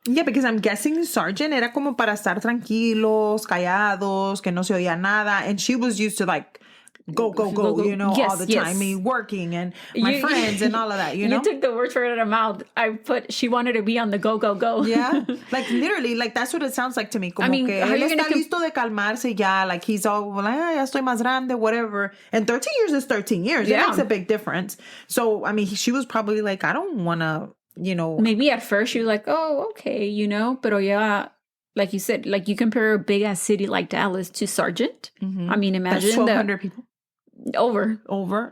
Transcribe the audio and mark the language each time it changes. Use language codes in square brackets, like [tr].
[en] Yeah, because I'm guessing [es] Sargent era como para estar tranquilos, callados, que no se oía nada. [en] And she was used to like go, Yes, all the time, me working and my friends and all of that, You took the words right out of my mouth. She wanted to be on the go. Yeah, like literally, like that's what it sounds like to me. [es] Como que él está listo de calmarse ya, [en] like he's all like, [es] ya estoy más grande, [en] whatever. And 13 years is 13 years. Yeah. It makes a big difference. So, I mean, she was probably like, I don't want to, Maybe at first she was like, oh, okay, [es] pero [en] yeah. Like you said, like you compare a big ass city like Dallas to Sargent. I mean, imagine that's 1,200 people. Over.